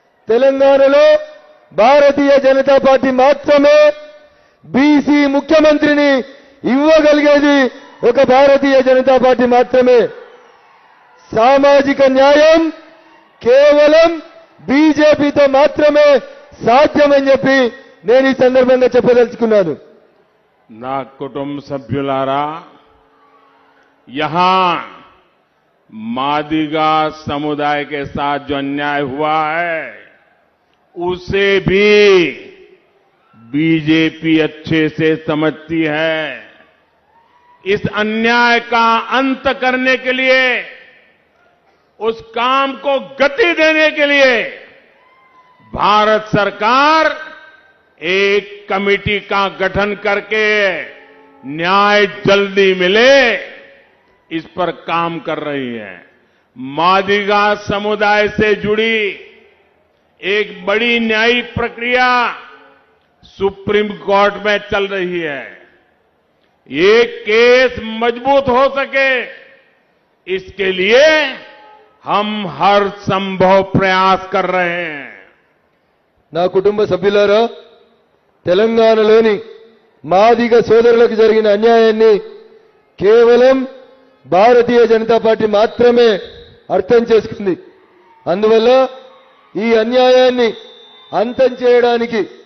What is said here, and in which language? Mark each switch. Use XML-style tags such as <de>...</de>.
<te>తెలంగాణలో భారతీయ జనతా పార్టీ మాత్రమే బీసీ ముఖ్యమంత్రిని ఇవ్వగలిగేది ఒక భారతీయ జనతా పార్టీ మాత్రమే. సామాజిక న్యాయం కేవలం బీజేపీతో మాత్రమే సాధ్యమని చెప్పి నేను ఈ సందర్భంగా చెప్పదలుచుకున్నాను. నా కుటుంబ సభ్యులారా,</te> <hi>यहां मादिगा समुदाय के साथ जो अन्याय हुआ है उसे भी बीजेपी अच्छे से समझती है. इस अन्याय का अंत करने के लिए, उस काम को गति देने के लिए भारत सरकार एक कमेटी का गठन करके न्याय जल्दी मिले इस पर काम कर रही है. मादिगा समुदाय से जुड़ी एक बड़ी न्यायिक प्रक्रिया सुप्रीम कोर्ट में चल रही है. ये केस मजबूत हो सके इसके लिए हम हर संभव प्रयास कर रहे हैं.</hi> <te>నా కుటుంబ సభ్యులారా, తెలంగాణలోని మాదిగ సోదరులకు జరిగిన అన్యాయాన్ని కేవలం భారతీయ జనతా పార్టీ మాత్రమే అర్థం చేసుకుంది. అందువల్ల ఈ అన్యాయాన్ని అంతం చేయడానికి</te>